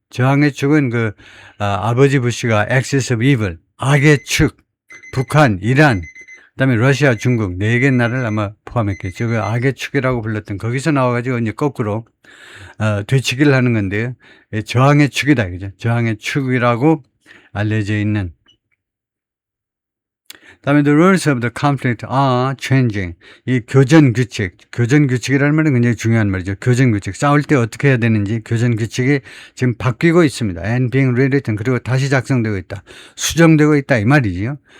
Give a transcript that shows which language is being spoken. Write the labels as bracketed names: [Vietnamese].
[Korean] 저항의 축은 아버지 부시가 axis of evil, 악의 축, 북한, 이란, 그다음에 러시아, 중국 4개 나라를 아마 포함했겠죠. 그 악의 축이라고 불렀던 거기서 나와가지고 이제 거꾸로 되치기를 하는 건데요. 저항의 축이다, 그죠? 저항의 축이라고 알려져 있는. 그다음에 [English] the rules of the conflict are changing. [Korean] 이 교전 규칙이라는 말은 굉장히 중요한 말이죠. 교전 규칙. 싸울 때 어떻게 해야 되는지 교전 규칙이 지금 바뀌고 있습니다. [English] and being rewritten. [Korean] 그리고 다시 작성되고 있다. 수정되고 있다 이 말이지요.